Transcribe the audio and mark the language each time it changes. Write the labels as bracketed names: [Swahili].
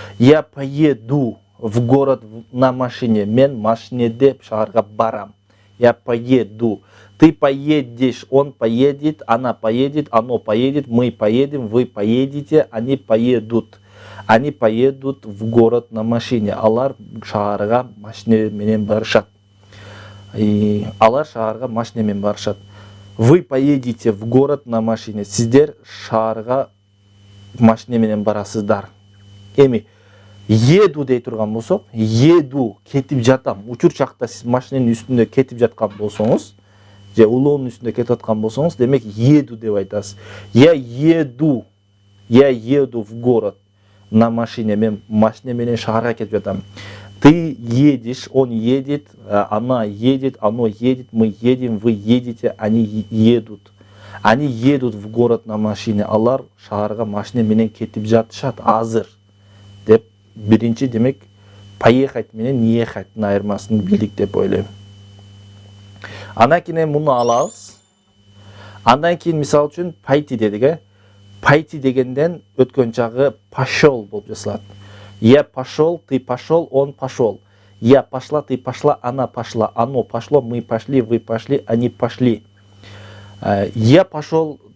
[Russian] Я поеду в город на машине. [Kyrgyz] Мен машинеде шаарга барам. [Russian] Я поеду. Ты поедешь, он поедет, она поедет, оно поедет, мы поедем, вы поедете, они поедут. Они поедут в город на машине. [Kyrgyz] Алар шаарга машине менен барышат. Алар шаарга машине менен барышат. [Russian] Вы поедете в город на машине. [Kyrgyz] Сиздер шаарга машине менен барасыздар. Эми еду дей турган болсок, еду кетип жатам. Учур чакта сиз машиненин үстүндө кетип жаткан болсоңуз, же улоонун үстүндө кетип аткан болсоңуз, демек еду деп айтасыз. [Russian] Я еду в город на машине. [Kyrgyz] Мен машине менен шаарга кетип жатам. [Russian] Ты едешь, он едет, она едет, оно едет, мы едем, вы едете, они едут. Они едут в город на машине. [Kyrgyz] Алар шаарга машине менен кетип жатышат азыр. Деп биринчи демек поехать менен ехаттын айырмасын билдик деп ойлойм. Андан кийин муну алабыз. Андан кийин мисалы үчүн пойти дедик, Пойти дегенден өткөн чагы пошел болуп жасалат. [Russian] Я пошел, ты пошел, он пошел. Я пошла, ты пошла, она пошла. Оно пошло, мы пошли, вы пошли, они пошли. Я пошел